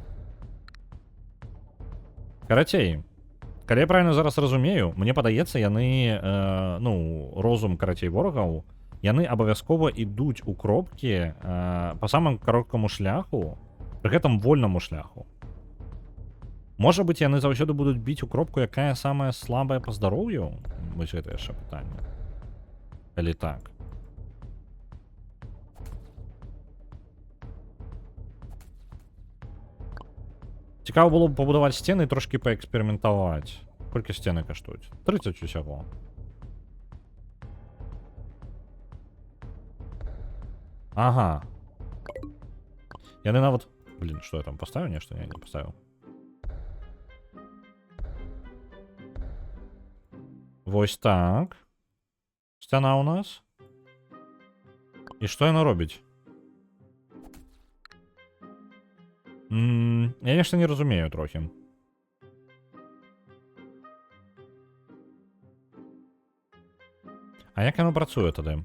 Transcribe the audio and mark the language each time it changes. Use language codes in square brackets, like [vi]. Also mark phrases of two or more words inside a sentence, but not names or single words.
[be] Карацей, калі я правильно зараз разумею, мне падаецца, яны, ну, розум, карацей, ворагаў, яны абавязкова ідуць у кропкі па самым кароткаму шляху, пры гэтым вольнаму шляху. Можа быць, яны заўсёды будуць біць у кропку, якая самая слабая па здароўю? Вось гэта яшчэ пытанне. Калі так. [uk] Цікаво було б побудувати стіни і трошки поекспериментувати. Скільки стіни коштують? 30 усього. Ага. [ru] Я не навод... Блин, что я там поставил? Не, что я не поставил. [be] Вось так. Сцяна у нас. І што яно робіць? Я нешта не разумею трохі. А як яно працуе тады?